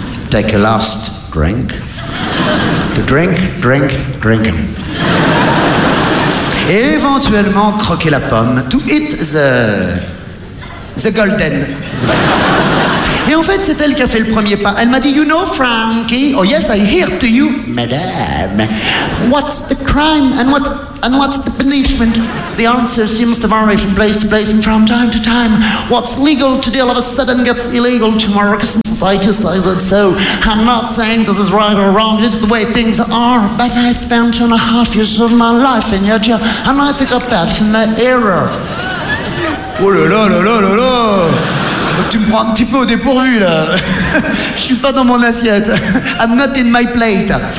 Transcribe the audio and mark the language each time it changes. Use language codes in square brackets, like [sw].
[en] Take a last drink. To drink, drink, drink. [fr] Et éventuellement croquer la pomme. [en] To eat the golden. [fr] Et en fait, c'est elle qui a fait le premier pas. Elle m'a dit, [en] you know, Frankie, oh yes, I hear to you, madame. What's the crime and what's the punishment? The answer seems to vary from place to place and from time to time. What's legal today all of a sudden gets illegal tomorrow because society says it so. I'm not saying this is right or wrong, it's the way things are, but I've spent 2.5 years of my life in your jail, and I think I'm bad for my error. [fr] Oh là là là là là là! Tu me prends un petit peu au dépourvu, là. Je suis pas dans mon assiette. [en] I'm not in my plate.